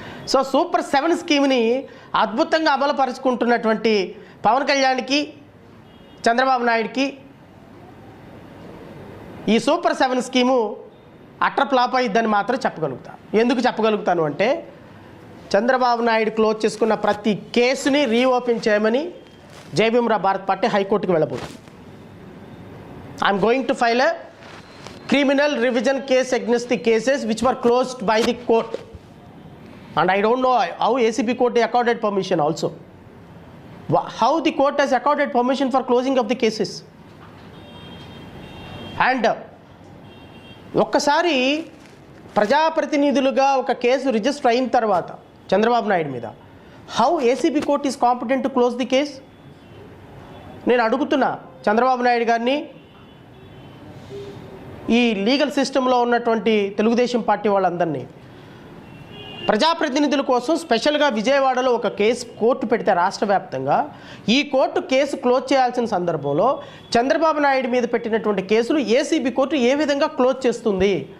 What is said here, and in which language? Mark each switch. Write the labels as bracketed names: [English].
[Telugu] So super 7 స్కీమ్ని అద్భుతంగా అమలుపరుచుకుంటున్నటువంటి పవన్ కళ్యాణ్కి, చంద్రబాబు నాయుడుకి ఈ సూపర్ 7 స్కీము అట్టర్ ఫ్లాప్ అయ్యిద్దని మాత్రం చెప్పగలుగుతాను. ఎందుకు చెప్పగలుగుతాను అంటే, చంద్రబాబు నాయుడు క్లోజ్ చేసుకున్న ప్రతి కేసుని రీఓపెన్ చేయమని జయభీమరావు భారత్ పార్టీ హైకోర్టుకు వెళ్ళబోతుంది. [English] I'm going to file a criminal revision case against the cases which were closed by the court, and I don't know how ACP court accorded permission also, how the court has accorded permission for closing of the cases. [Telugu] And ఒక్కసారి ప్రజాప్రతినిధులుగా ఒక case register అయిన తర్వాత చంద్రబాబు నాయుడు మీద [English] how ACP court is competent to close the case? [Telugu] నేను అడుగుతున్నా చంద్రబాబు నాయుడు గారిని, ఈ లీగల్ సిస్టంలో ఉన్నటువంటి తెలుగుదేశం పార్టీ వాళ్ళందరినీ, ప్రజాప్రతినిధుల కోసం స్పెషల్గా విజయవాడలో ఒక కేసు కోర్టు పెడితే రాష్ట్ర వ్యాప్తంగా, ఈ కోర్టు కేసు క్లోజ్ చేయాల్సిన సందర్భంలో చంద్రబాబు నాయుడు మీద పెట్టినటువంటి కేసులు ఏసీబీ కోర్టు ఏ విధంగా క్లోజ్ చేస్తుంది?